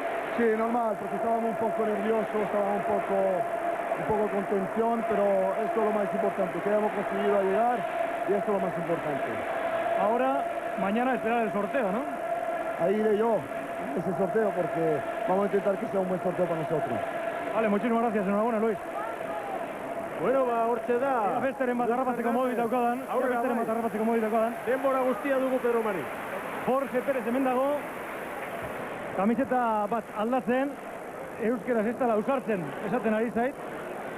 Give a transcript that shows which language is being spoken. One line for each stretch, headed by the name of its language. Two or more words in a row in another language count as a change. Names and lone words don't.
Spanish: Sí, normal, porque estábamos un poco nerviosos, estábamos un poco con tensión, pero esto es lo más importante, que hayamos conseguido llegar y esto es lo más importante. Ahora, mañana esperar el sorteo, ¿no? Ahí iré yo, ese sorteo, porque vamos a intentar que sea un buen sorteo para nosotros. Vale, muchísimas gracias, enhorabuena, Luis.
Basque: Bueno, hortxe da. Besteren bat harrapatzeko modu daukadan. Besteren bat harrapatzeko modu daukadan. Denbora guztia dugu Pedro Mari. Jorge Pérez hemen dago. Kamiseta bat aldatzen. Euskeraz ez dela ausartzen esaten ari zait.